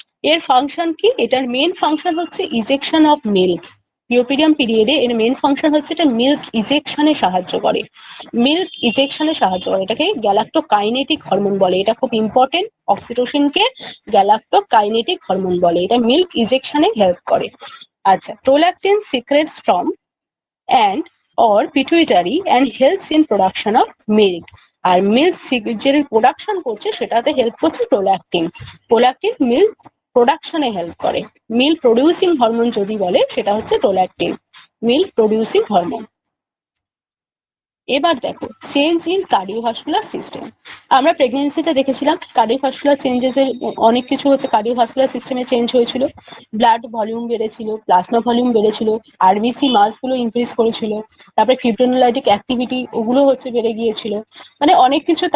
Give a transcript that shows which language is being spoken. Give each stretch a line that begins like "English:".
Bangla: এর ফাংশন কি, এটার মেন ফাংশন হচ্ছে ইজেকশন অফ মিল্ক। পিওপিডিয়াম পিরিয়ডে এর মেন ফাংশন হচ্ছে এটা মিল্ক ইজেকশনে সাহায্য করে, মিল্ক ইজেকশনে সাহায্য করে, এটাকে গ্যালাক্টোকাইনেটিক হরমোন বলে, এটা খুব ইম্পর্টেন্ট। অক্সিটোসিনকে গ্যালাক্টোকাইনেটিক হরমোন বলে, এটা মিল্ক ইজেকশনে হেল্প করে।
English: আচ্ছা, prolactin secrets from and or pituitary and helps in production of milk.
Bangla: আর milk যে প্রোডাকশন করছে সেটাতে হেল্প করছে প্রোল্যাক্টিন। প্রোল্যাক্টিন মিল্ক প্রোডাকশনে হেল্প করে। মিল্ক প্রডিউসিং হরমোন যদি বলে সেটা হচ্ছে প্রোল্যাক্টিন, মিল্ক প্রডিউসিং হরমোন। এবার দেখো চেঞ্জ ইন কার্ডিওভাস্কুলার সিস্টেম। আমরা প্রেগনেন্সিতে দেখেছিলাম কার্ডিওভাস্কুলার চেঞ্জেস এর অনেক কিছু হচ্ছে, কার্ডিওভাস্কুলার সিস্টেমে চেঞ্জ হয়েছিল, ব্লাড ভলিউম বেড়েছিল, প্লাজমা ভলিউম বেড়েছিল, আরবিসি মাসগুলো ইনক্রিজ করেছিল, তারপরে ফিব্রিনোলাইটিক অ্যাক্টিভিটি ওগুলো হচ্ছে বেড়ে গিয়েছিল, মানে অনেক কিছু।